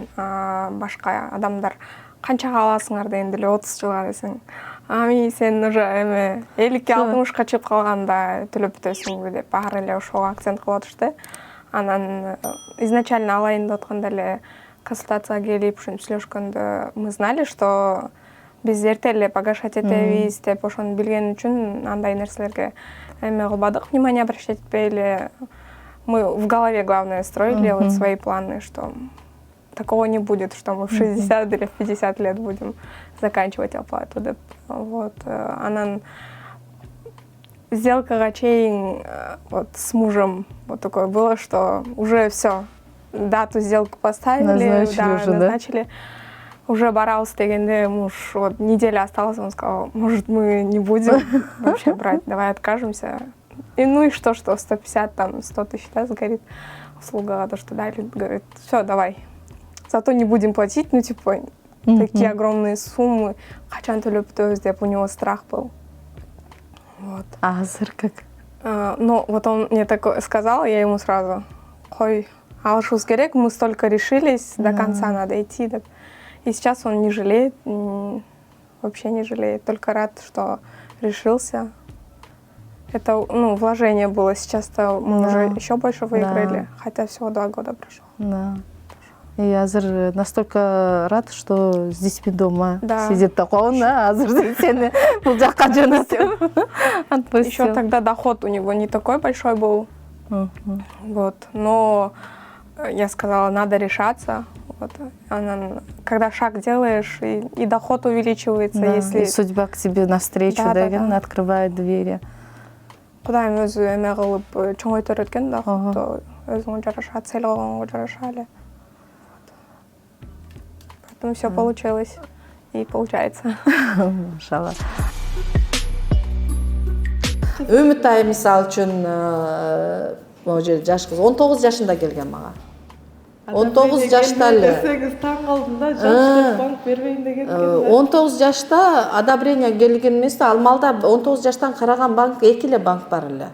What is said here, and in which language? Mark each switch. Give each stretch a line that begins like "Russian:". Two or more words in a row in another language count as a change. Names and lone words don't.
Kyrgyz: Башка адамдар канчага аласыңар дегенде эле 30 жылга десең, сен уже эме 50-60ка чыгып калганда төлөп бүтөсүңбү деп баары эле ошого акцент кылып атышты. Анан изначально алайын деп атканда эле консультацияга келип ушинтип сүйлөшкөндө
Russian: мы знали, что
Kyrgyz: биз эрте эле погашать этебиз деп ошону билген үчүн андай нерселерге эме кылбадык,
Russian: внимание обращать этпейли. Мы в голове, главное, строили вот свои планы, что такого не будет, что мы в 60 или в 50 лет будем заканчивать оплату. Вот.
Kyrgyz: Анан сделкага чейин
Russian: вот с мужем вот такое было, что уже все, дату сделку поставили, назначили. Уже
Kyrgyz: баралась дегенде
Russian: муж, вот неделя осталась, он сказал, может, мы не будем вообще брать, давай откажемся. И ну и что 150, там, 100 тысяч, да, сгорит услуга, то, что дали, говорит, все, давай. Зато не будем платить, ну, типа, такие огромные суммы,
Kyrgyz: качан төлөп бүтөбүз деп,
Russian: у него страх был. Вот.
Kyrgyz: А азыр как?
Russian: Ну, вот он мне такое сказал, я ему сразу,
Kyrgyz: ой, алышыбыз керек,
Russian: мы столько решились, до конца надо идти. И сейчас он не жалеет, вообще не жалеет, только рад, что решился. Это, ну, вложение было, сейчас-то мы уже еще больше выиграли, хотя всего 2 года прошло. Да. И азыр настолько рад, что с детьми дома сидит такой,
Kyrgyz: да, азыр сени бул жакка жөнөтүп отпустил.
Russian: Еще тогда доход у него не такой большой был, вот, но я сказала, надо решаться. Вот. Когда шаг делаешь, и доход увеличивается, если... И судьба к тебе навстречу, да, открывает двери.
Kyrgyz: Кудайым өзү эме кылып чоңойтор эткен доходду өзүңө жараша, цель койгонго жараша эле.
Russian: Поэтому все получилось и получается. Машалла.
Kyrgyz: Үмүтай мисалы үчүн могу жерде жаш кыз 19 жашында келген мага. 19 жашта эле. Таң калдым да, жаш банк бербейм деген. 19 жашта одобрение келген эмес да, ал маалда 19 жаштан караган банк 2 эле банк бар эле.